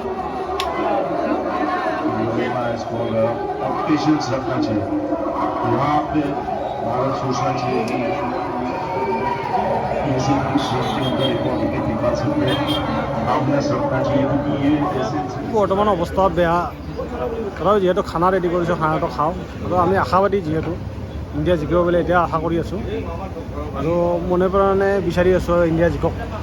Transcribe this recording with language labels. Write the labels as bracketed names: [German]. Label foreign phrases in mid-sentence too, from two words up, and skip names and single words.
[Hindi] और पेशेंस रखना चाहिए यहाँ पे भारत सोचना चाहिए कि [Assamese] বৰ্তমান অৱস্থা বেয়া তথাপি যিহেতু খানা ৰেডি কৰিছোঁ খানাটো খাওঁ আৰু আমি আশাবাদী যিহেতু ইণ্ডিয়া জিকিব বুলি এতিয়া আশা কৰি আছোঁ আৰু মনে প্ৰাণে বিচাৰি আছোঁ ইণ্ডিয়া জিকক